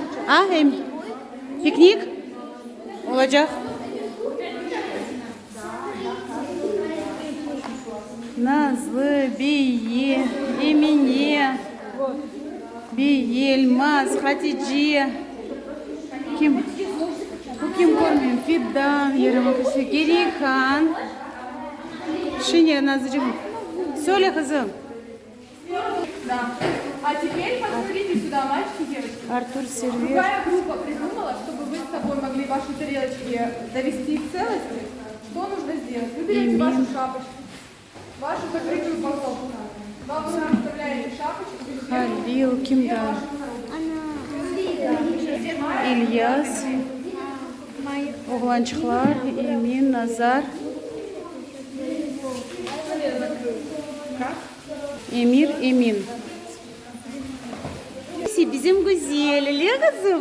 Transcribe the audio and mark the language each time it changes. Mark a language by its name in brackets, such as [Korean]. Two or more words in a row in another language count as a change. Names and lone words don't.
[Russian] А, пикник? [Turkish] Olacak. Nazlı, Biye, Emine, Biye, Elmas, Hatice. Kim? Bu kim görmüyorum? Fidan, Yarımakası, Gerikan. Şimdi Nazlıcığım. Söyle kızım. [Russian] Да. А теперь посмотрите сюда, мальчики и девочки. Артур Сервер. Другая группа придумала, чтобы вы с собой могли ваши тарелочки довести в целости. Что нужно сделать? Вы берете вашу шапочку, вашу закрытую упаковку. Вам вы вставляете шапочку, везде [Turkish] Halil, kim daha? İlyas. Oğlançıklar, Emin, Nazar. Emir, Emin. Bizim güzel, kızım.